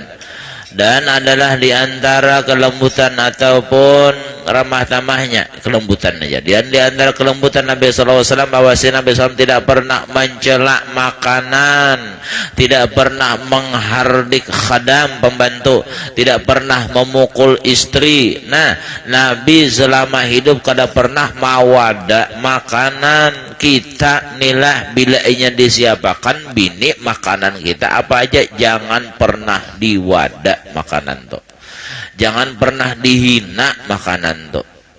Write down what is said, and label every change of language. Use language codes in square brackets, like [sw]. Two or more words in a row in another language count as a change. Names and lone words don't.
[id] Dan adalah di antara kelembutan ataupun ramah tamahnya, kelembutan aja. Dan di antara kelembutan Nabi [ar] صلى الله عليه وسلم [id] bahwa Nabi SAW tidak pernah mencela makanan, tidak pernah menghardik khadam pembantu, tidak pernah memukul istri. Nah, [bjn] Nabi selama hidup kada pernah mawada makanan kita nilah bila inya disiapakan bini makanan kita apa aja jangan pernah diwada makanan tuh. [id] Jangan pernah dihina makanan tuh.